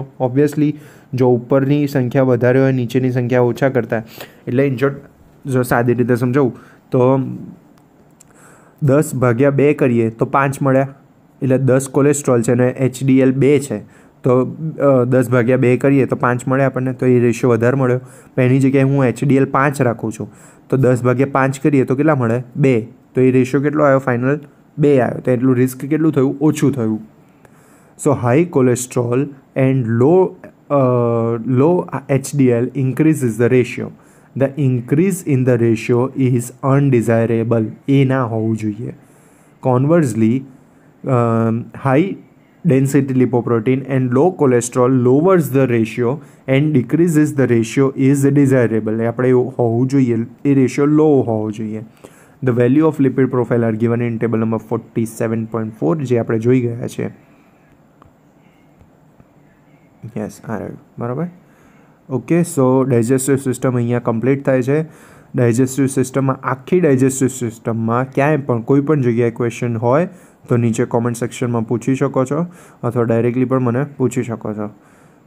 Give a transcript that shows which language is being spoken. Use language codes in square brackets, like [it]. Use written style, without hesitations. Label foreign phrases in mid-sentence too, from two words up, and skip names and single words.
[gu] ઓબ્વિયસલી જો ઉપરની સંખ્યા વધારે હોય, નીચેની સંખ્યા ઓછા કરતા, એટલે જો સાદી રીતે સમજાવું તો 10/2 કરીએ તો 5 મળ્યા, એટલે 10 કોલેસ્ટ્રોલ છે અને HDL 2 છે તો 10/2 કરીએ તો 5 મળે આપણને, તો એ રેશિયો વધારે મળ્યો. પણ એની જગ્યાએ હું HDL 5 રાખું છું તો 10/5 કરીએ તો કેટલા મળે? 2. તો એ રેશિયો કેટલો આવ્યો? ફાઇનલ 2 આવ્યો. તો એટલું રિસ્ક કેટલું થયું? ઓછું થયું. [en] so high cholesterol and low HDL increases the ratio. The increase in the ratio is undesirable. [gu] એ ના હોવું જોઈએ. [en] Conversely, high density lipoprotein and low cholesterol lowers the ratio and decreases the ratio is desirable. [gu] એ આપણે હોવું જોઈએ, એ રેશિયો લો હોવો જોઈએ. [en] The value of lipid profile are given in table number 47.4 [gu] જે આપણે જોઈ ગયા છે. યસ, આ રહ્યું બરાબર. [en] OK, so digestive system [gu] અહીંયા કમ્પ્લીટ થાય છે. ડાયજેસ્ટિવ સિસ્ટમમાં, આખી ડાયજેસ્ટિવ સિસ્ટમમાં ક્યાંય પણ કોઈ પણ જગ્યાએ ક્વેશ્ચન હોય તો નીચે કોમેન્ટ સેક્શનમાં પૂછી શકો છો અથવા ડાયરેક્ટલી પણ મને પૂછી શકો છો.